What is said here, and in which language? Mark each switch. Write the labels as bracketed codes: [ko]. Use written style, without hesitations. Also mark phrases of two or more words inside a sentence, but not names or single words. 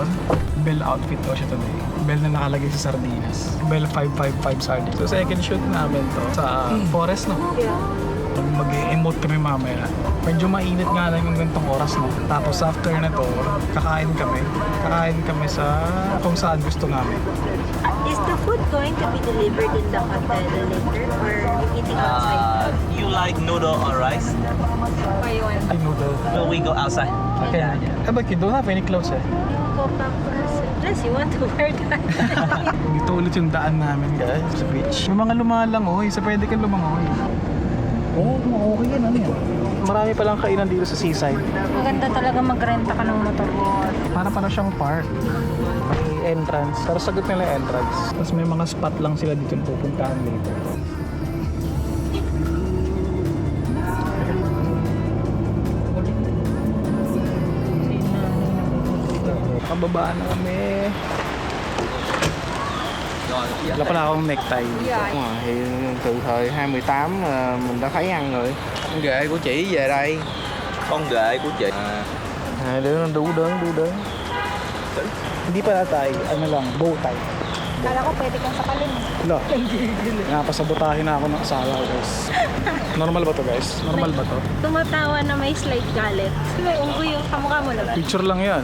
[tl] Bell outfit po siya today. Bell na nakalagay sa sardinas. [en] Bell 555 sardines. [tl] So [en] second shoot [tl] namin to sa forest, no? [en] Yeah. [tl] Mag-emote kami mamaya. Medyo mainit nga lang yung ganitong oras, no? Tapos after na to, kakain kami. Kakain kami sa kung saan gusto namin. [en] Is the food going to be delivered in the hotel later or eating outside? You like noodle or rice? Or you want Ay, noodle. No, we go outside. Okay. Eh, but you don't have any clothes eh. go back unless you want to wear that? [tl] Dito ulit yung daan namin guys, sa beach. Yung mga lumalangoy, sa pwede kang lumangoy. Oo, okay yan, ano yan? Marami palang kainan dito sa seaside. Maganda talaga magrenta ka ng motor. Para siyang park. May entrance. Pero sagot nila yung entrance. Tapos may mga spot lang sila dito yung pupuntahan dito. Kababaan na kami. Wala pala akong necktie. [vi] Thì từ thời 28 là mình đã thấy ăn rồi. Con ghệ của chị về đây. Con ghệ của chị. Hai đứa nó đú đớn. [tl] Hindi pala tayo, ano lang, [en] bow tie. [tl] Kala ko pwede kang sakalin. Wala. Napasabotahin na ako ng asawa guys. Normal ba to guys? Normal ba to? Tumatawa na may slight galit. May unggoy yung kamukha mo na. Picture lang yan.